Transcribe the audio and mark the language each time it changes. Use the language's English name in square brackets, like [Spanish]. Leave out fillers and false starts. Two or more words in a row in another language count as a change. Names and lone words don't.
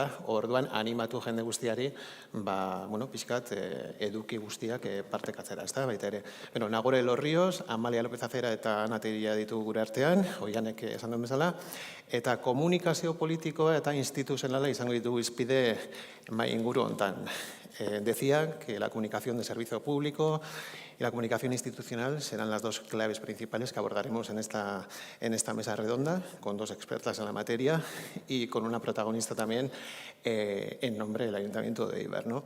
[Basque] Orduan animatu jende guztiari pixkat eduki guztiak partekatzera, ez da, baita ere. Nagore de los Ríos, Amalia López Acera eta Ana Telleria ditu gure artean, oianek esan duen bezala, eta komunikazio politikoa eta instituzionala izango ditugu izpide mai inguru hontan. [Spanish] Decía que la comunicación de servicio público y la comunicación institucional serán las dos claves principales que abordaremos en esta mesa redonda, con dos expertas en la materia y con una protagonista también en nombre del Ayuntamiento de Eibar, ¿no?